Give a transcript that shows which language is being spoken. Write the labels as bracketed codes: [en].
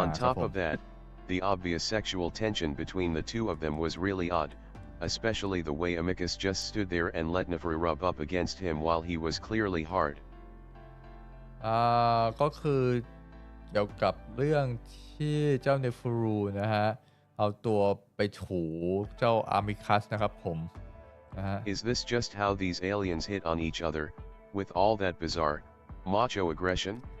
[en] On top of that, the obvious sexual tension between the two of them was really odd, especially the way Amicus just stood there and let Nefru rub up against him while he was clearly hard. [th] ก็คือเกี่ยวกับเรื่องที่เจ้าเนฟูรูนะฮะเอาตัวไปถูเจ้าอาร์มิคัสนะครับผมนะฮะ [en] Is this just how these aliens hit on each other, with all that bizarre, macho aggression?